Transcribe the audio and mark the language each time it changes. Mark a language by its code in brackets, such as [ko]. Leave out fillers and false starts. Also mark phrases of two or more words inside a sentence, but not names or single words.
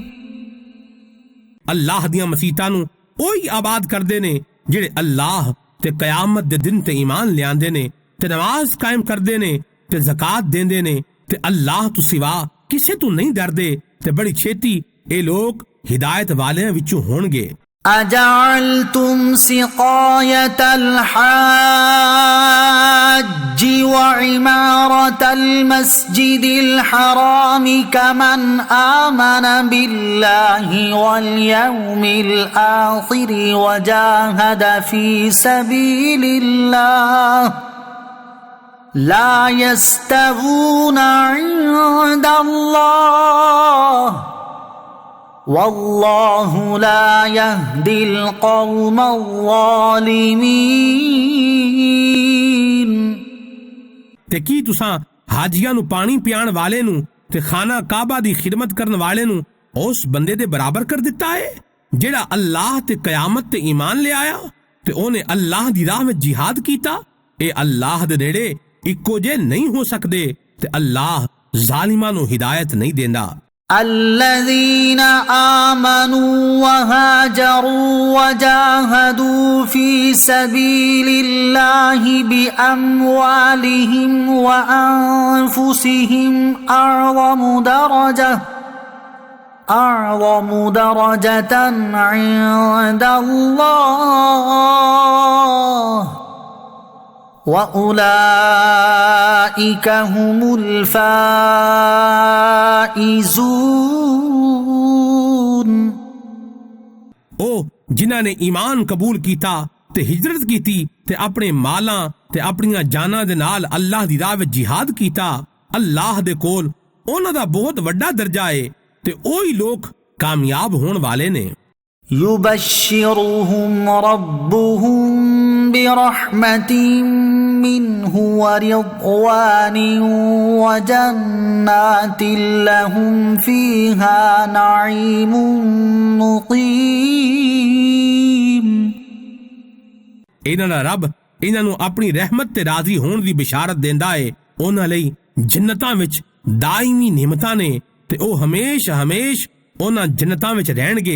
[pa] ਅੱਲਾਹ ਦੀਆਂ ਮਸੀਤਾਂ ਨੂੰ ਓਹੀ ਆਬਾਦ ਕਰਦੇ ਨੇ ਜਿਹੜੇ ਅੱਲਾਹ ਤੇ ਕਿਆਮਤ ਦੇ ਦਿਨ ਤੇ ਈਮਾਨ ਲਿਆਂਦੇ ਨੇ ਤੇ ਨਮਾਜ਼ ਕਾਇਮ ਕਰਦੇ ਨੇ ਤੇ ਜ਼ਕਾਤ ਦੇਂਦੇ ਨੇ ਤੇ ਅੱਲਾਹ ਤੋ ਸਿਵਾ ਕਿਸੇ ਤੋ ਨਹੀਂ ਡਰਦੇ ਤੇ ਬੜੀ ਛੇਤੀ ਯੇ ਲੋਗ ਹਿਦਾਇਤ ਵਾਲੇ ਵਿਚੋਂ ਹੋਣਗੇ। [ar] أجعلتم سقاية الحاج وعمارة المسجد الحرام كمن آمن بالله واليوم الآخر وجاهد في سبيل الله لا يستوون عند الله والله لا يهدي القوم الظالمين। [pa] ਤੇ ਕੀ ਤੁਸਾਂ ਹਾਜੀਆਂ ਨੂੰ ਪਾਣੀ ਪਿਆਣ ਵਾਲੇ ਨੂੰ ਤੇ ਖ਼ਾਨਾ ਕਾਬਾ ਦੀ ਖ਼ਿਦਮਤ ਕਰਨ ਵਾਲੇ ਨੂੰ ਉਸ ਬੰਦੇ ਦੇ ਬਰਾਬਰ ਕਰ ਦਿੱਤਾ ਹੈ ਜਿਹੜਾ ਅੱਲਾਹ ਤੇ ਕਿਆਮਤ ਤੇ ਈਮਾਨ ਲੈ ਆਇਆ ਤੇ ਓਹਨੇ ਅੱਲਾਹ ਦੀ ਰਾਹ ਵਿਚ ਜਿਹਾਦ ਕੀਤਾ। ਏ ਅੱਲਾਹ ਦੇ ਨੇੜੇ ਇੱਕੋ ਜੇ ਨਹੀਂ ਹੋ ਸਕਦੇ ਤੇ ਅੱਲਾਹ ਜ਼ਾਲਿਮਾਂ ਨੂੰ ਹਿਦਾਇਤ ਨਹੀਂ ਦੇਂਦਾ। [ar] الذين آمنوا وهاجروا وجاهدوا في سبيل الله بأموالهم وأنفسهم أعظم درجة عند الله وأولئك هم الفائزون। [pa] ਓ ਜਿਨ੍ਹਾਂ ਨੇ ਈਮਾਨ ਕਬੂਲ ਕੀਤਾ ਤੇ ਹਿਜਰਤ ਕੀਤੀ ਤੇ ਅਪਣੇ ਮਾਲਾਂ ਤੇ ਅਪਣੀਆਂ ਜਾਨਾਂ ਦੇ ਨਾਲ ਅੱਲਾਹ ਦੀ ਰਾਹ ਵਿਚ ਜਿਹਾਦ ਕੀਤਾ, ਅੱਲਾਹ ਦੇ ਕੋਲ ਉਨ੍ਹਾਂ ਦਾ ਬਹੁਤ ਵੱਡਾ ਦਰਜਾ ਹੈ ਤੇ ਓਹੀ ਲੋਕ ਕਾਮਯਾਬ ਹੋਣ ਵਾਲੇ ਨੇ। [ar] يبشرهم ربهم برحمة منه ورضوان وجنات لهم فيها نعيم مقيم. [pa] ਇਨ੍ਹਾਂ ਦਾ ਰੱਬ ਇਨ੍ਹਾਂ ਨੂੰ ਅਪਣੀ ਰਹਿਮਤ ਤੇ ਰਾਜ਼ੀ ਹੋਣ ਦੀ ਬਿਸ਼ਾਰਤ ਦੇਂਦਾ ਹੈ। ਉਨ੍ਹਾਂ ਲਈ ਜੰਨਤਾਂ ਵਿਚ ਦਾਇਮੀ ਨੇਮਤਾਂ ਨੇ ਤੇ ਓ ਹਮੇਸ਼ ਉਨ੍ਹਾਂ ਜੰਨਤਾਂ ਵਿਚ ਰਹਿਣਗੇ।